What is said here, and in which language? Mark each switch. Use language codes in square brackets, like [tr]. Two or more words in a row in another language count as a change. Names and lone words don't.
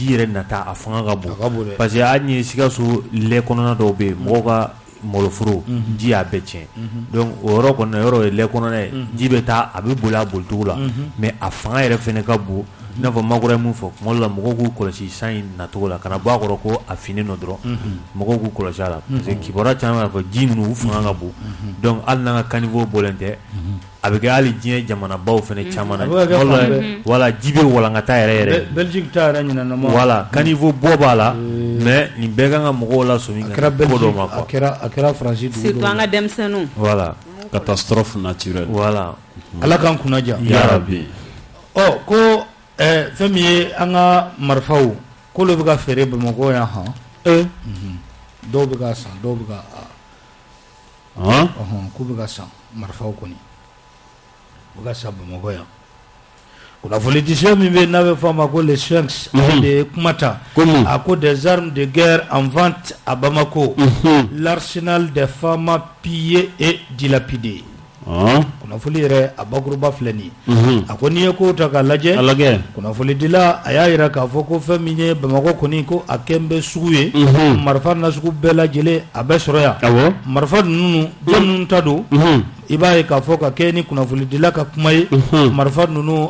[bm] yɛrɛ nata a fanga ka bon parce que hali ni Sikaso lɛ kɔnɔna dɔw bɛ yen mɔgɔw ka maloforo ji y'a bɛɛ tiɲɛ donc o yɔrɔ kɔni na yɔrɔ ye lɛ kɔnɔna ye ji bɛ taa a bɛ boli a bolicogo la mais a fanga yɛrɛ fɛnɛ ka bon i n'a fɔ Makɔrɔ ye mun fɔ tuma dɔ la mɔgɔw k'u kɔlɔsi san in nacogo la kana bɔ a kɔrɔ ko a finnen don dɔrɔn mɔgɔw k'u kɔlɔsi a la parce que kibaruya caman b'a fɔ ji ninnu u fanga ka bon donc hali n'an ka caniveau bɔlen tɛ a bɛ kɛ hali diɲɛ jamanabaw fɛnɛ caman na wala ji bɛ walankata yɛrɛ Belgique ta yɛrɛ ɲinana ma wala caniveau bɔ b'a la mais nin bɛɛ kan ka mɔgɔw lasɔmi ka ko dɔ ma quoi a kɛra Faransi dugu surtout an ka denmisɛnninw voilà [fr] catastrophe naturelle [bm] voilà Ala k'an kunnaja [ar] ya rabbi [bm] ko fɛn min ye an ka marifaw k'olu bɛ ka feere Bamakɔ yan han dɔw bɛ ka san dɔw bɛ ka k'u bɛ ka san marifaw kɔni u ka san Bamakɔ yan kunnafonidiso min bɛ yen n'a bɛ fɔ a ma ko le Sphinx ale de ye kuma ta a ko [fr] des armes de guerre en vente à Bamako l'arsenal des femmes pillées et dilapidées [bm] kunnafoni yɛrɛ a bakuruba filɛ nin ye a ko n'i ye ko ta k'a lajɛ kunnafoni dila a y'a yira k'a fɔ ko fɛn min ye Bamakɔ kɔni ko a kɛn bɛ sugu ye marifa nasugu bɛɛ lajɛlen a bɛ sɔrɔ yan marifa ninnu jɔn ninnu ta don i b'a ye k'a fɔ ka kɛ ni kunnafoni dila ka kuma ye marifa ninnu